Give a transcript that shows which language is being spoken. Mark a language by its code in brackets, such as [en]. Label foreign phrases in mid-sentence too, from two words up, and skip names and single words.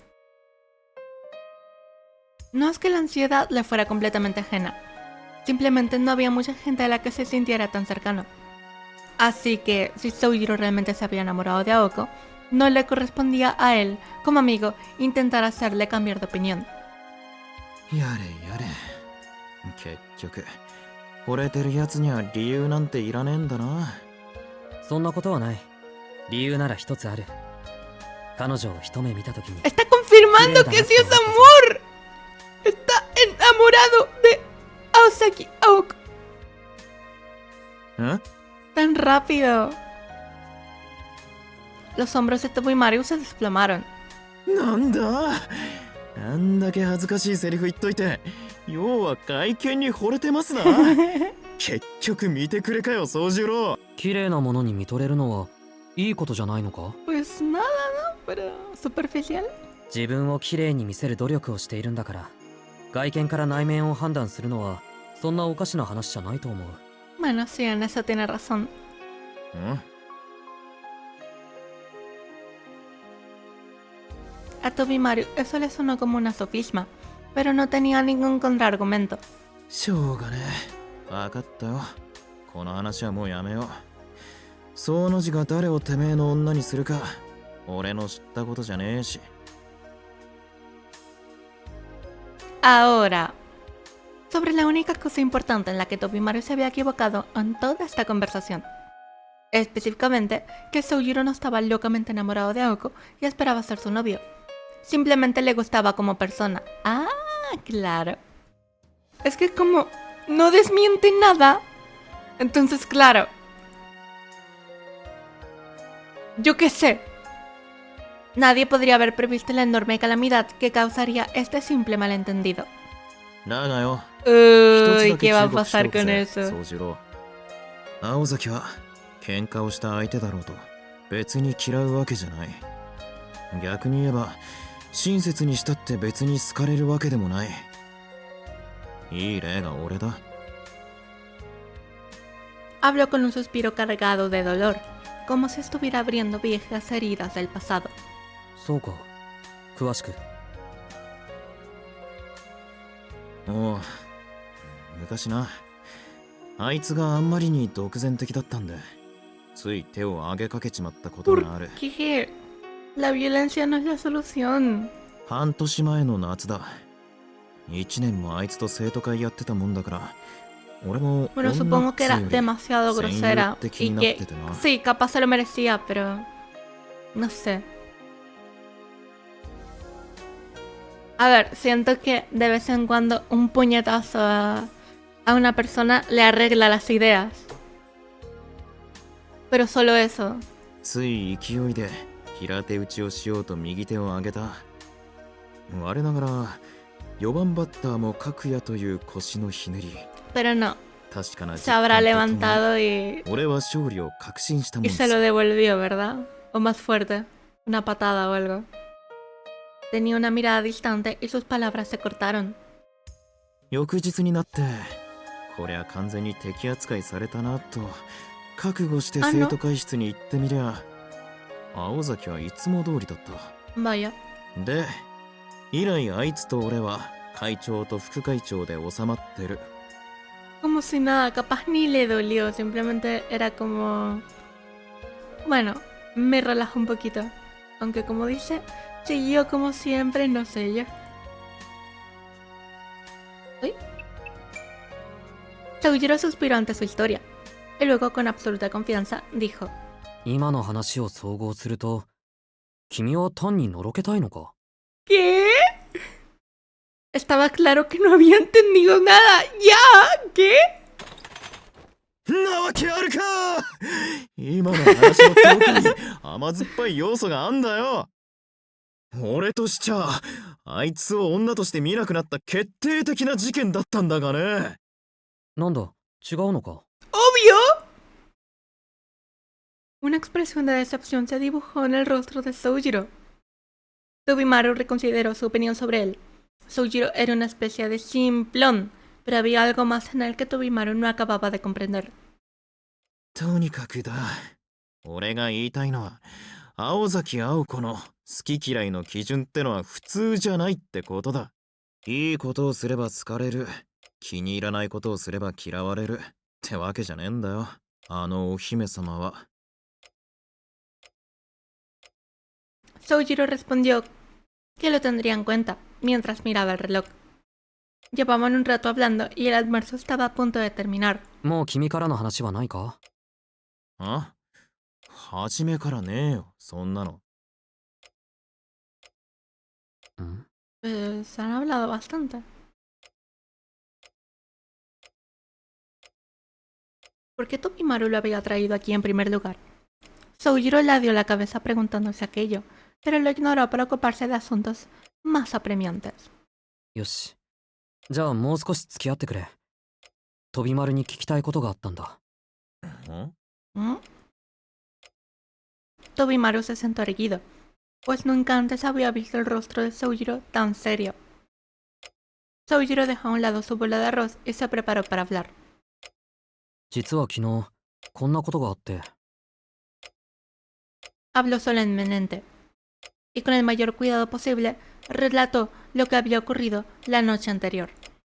[es] No es que la ansiedad le fuera completamente ajena, simplemente no había mucha gente a la que se sintiera tan cercano. Así que si Soujiro realmente se había enamorado de Aoko, no le correspondía a él, como amigo, intentar hacerle cambiar de opinión. [ja] やれやれ、結局惚れてるやつには理由なんていらねえんだな。そんなことはない。理由なら一つある。彼女を一目見たときに、 [es] Está confirmando que sí es amor. Está enamorado de Aosaki Aoko. ん？ Tan rápido. Los hombros de Tobimaru se desplomaron. [ja] なんだ、あんだけ恥ずかしいセリフ言っといて、要は外見に惚れてますな。結局見てくれかよ、宗次郎。綺麗なものに見とれるのはいいことじゃないのか？ [es] Pues nada, ¿no? Pero superficial. [ja] 自分を綺麗に見せる努力をしているんだから、外見から内面を判断するのはそんなおかしな話じゃないと思う。 [es] Bueno, sí, en eso tiene razón. ん？ A Tobimaru eso le sonó como una sofisma, pero no tenía ningún contraargumento. [ja] しょうがねえ。分かったよ。この話はもうやめよう。その字が誰をてめえの女にするか俺の知ったことじゃねえし。 [es] Ahora, sobre la única cosa importante en la que Tobimaru se había equivocado en toda esta conversación. Específicamente, que Soujiro no estaba locamente enamorado de Aoko y esperaba ser su novio. Simplemente le gustaba como persona. Ah, claro. Es que como no desmiente nada, entonces claro. Yo qué sé. Nadie podría haber previsto la enorme calamidad que causaría este simple malentendido. [ja] だがよ、 [es] Uy, ¿qué va a pasar con eso? [ja] 宗次郎。青崎は喧嘩をした相手だろうと別に嫌うわけじゃない。逆に言えば親切にしたって別に好かれるわけでもない。いい例が俺だ。 [es] Habló con un suspiro cargado de dolor, como si estuviera abriendo viejas heridas del pasado. [ja] そうか。詳しく。おう、昔な、あいつがあんまりに独善的だったんで、つい手を挙げかけちまったことがある。 [es] ¿Por qué? La violencia no es la solución. [ja] 半年前の夏だ。1年もあいつと生徒会やってたもんだから、俺も [es] Bueno, supongo que era demasiado grosera y que sí, capaz se lo merecía, pero no sé. A ver, siento que de vez en cuando un puñetazo a una persona le arregla las ideas. Pero solo eso. [ja] つい勢いで平手打ちをしようと右手を上げた。我ながら4番バッターも角也という腰のひねり。 [es] Pero no, [ja] 確かな [es] se habrá levantado y [ja] 俺は勝利を確信したもん [es] y [ja] です。 [es] se lo devolvió, ¿verdad? O más fuerte, una patada o algo. Tenía una mirada distante y sus palabras se cortaron. [ja] 翌日になってこりゃ完全に敵扱いされたなと覚悟して生徒会室に行ってみりゃ、青崎はいつも通りだった。 [es] Vaya. [ja] で、以来あいつと俺は会長と副会長で収まってる。 [es] Como si nada, capaz ni le dolió, simplemente era como... Bueno, me relajo un poquito. Aunque como dice, siguió como siempre, no sé yo. ¿Uy? Soujiro suspiró ante su historia. Y luego, con absoluta confianza, dijo: [ja] 今の話を総合すると、君は単にのろけたいのか？ [es] ¿Qué? Estaba claro que no había entendido nada. ¿Ya? ¿Qué? [ja] なわけあるか。今の話の記憶に甘酸っぱい要素があんだよ。俺としちゃあいつを女として見なくなった決定的な事件だったんだがね。なんだ、違うのか？ [es] ¡Obvio! Una expresión de decepción se dibujó en el rostro de Soujiro. Tobimaru reconsideró su opinión sobre él. Soujiro era una especie de simplón, pero había algo más en él que Tobimaru no acababa de comprender. [ja] とにかくだ。俺が言いたいのは、青崎青子の好き嫌いの基準ってのは普通じゃないってことだ。いいことをすれば好かれる、気に入らないことをすれば嫌われるってわけじゃねえんだよ、あのお姫様は。 [es] Soujiro respondió que lo tendría en cuenta mientras miraba el reloj. Llevaban un rato hablando y el almuerzo estaba a punto de terminar. [ja] もう君からの話はないか？あ？初めからねえよ、そんなの。ん？ [es] Pues han hablado bastante. ¿Por qué Tobimaru lo había traído aquí en primer lugar? Soujiro le dio la cabeza preguntándose aquello, pero lo ignoró para ocuparse de asuntos más apremiantes. [ja] よし。じゃあもう少し付き合ってくれ。飛丸に聞きたいことがあったんだ。 ¿Mm? [es] Tobimaru se sentó erguido, pues nunca antes había visto el rostro de Soujiro tan serio. Soujiro dejó a un lado su bola de arroz y se preparó para hablar. [ja] 実は昨日、こんなことがあって。 [es] Habló solemnemente, y con el mayor cuidado posible relató lo que había ocurrido la noche anterior.